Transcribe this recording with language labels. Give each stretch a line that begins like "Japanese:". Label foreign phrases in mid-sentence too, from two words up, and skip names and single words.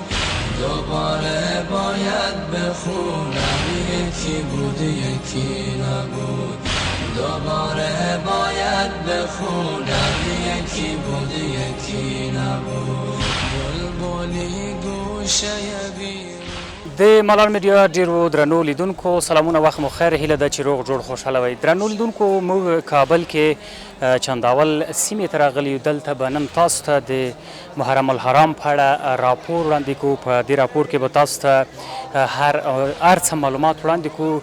Persian: دوباره باید بخونم یکی بود یکی نبود، دوباره باید بخونم یکی بود یکی نبود. بلبلی گوشه بیرون
Pashto: د ملال میډیا ډیرو درنو لیدونکو سلامونه، وخت مو خیر، هیله ده چې روغ جوړ خوشحاله وئ. درنو لیدونکو، موږ کابل کې چنداول سیمې ته راغلي یو. دلته به نن تاسو ته د محرم الحرام په اړه راپور وړاندې کوو. په دې راپور کې به تاسو ته هر څه معلومات وړاندې کوو.